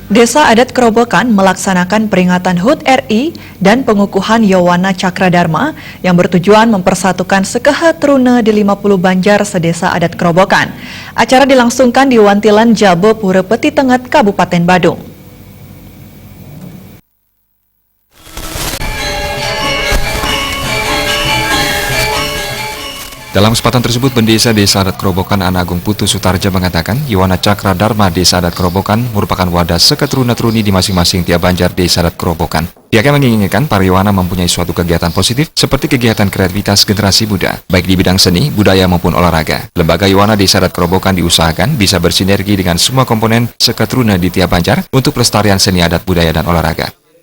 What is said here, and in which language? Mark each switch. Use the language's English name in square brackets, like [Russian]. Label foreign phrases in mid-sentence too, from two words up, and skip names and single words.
[Indonesian] Desa Adat Kerobokan melaksanakan peringatan HUT RI dan pengukuhan Yowana Cakradharma yang bertujuan mempersatukan Sekehatruna di 50 Banjar sedesa Adat Kerobokan. Acara dilangsungkan di Wantilan Jabo Pura Peti Tengat, Kabupaten Badung. Dalam kesempatan tersebut, Pendesa Desa Adat Kerobokan Anagung Putu Sutarja mengatakan Yowana Cakradharma Desa Adat Kerobokan merupakan wadah seketruna-truni di masing-masing tiap Banjar Desa Adat Kerobokan. Pihaknya menginginkan para Yowana mempunyai suatu kegiatan positif seperti kegiatan kreativitas generasi muda, baik di bidang seni, budaya maupun olahraga. Lembaga Yowana Desa Adat Kerobokan diusahakan bisa bersinergi dengan semua komponen seketruna di tiap Banjar untuk pelestarian seni adat budaya dan olahraga.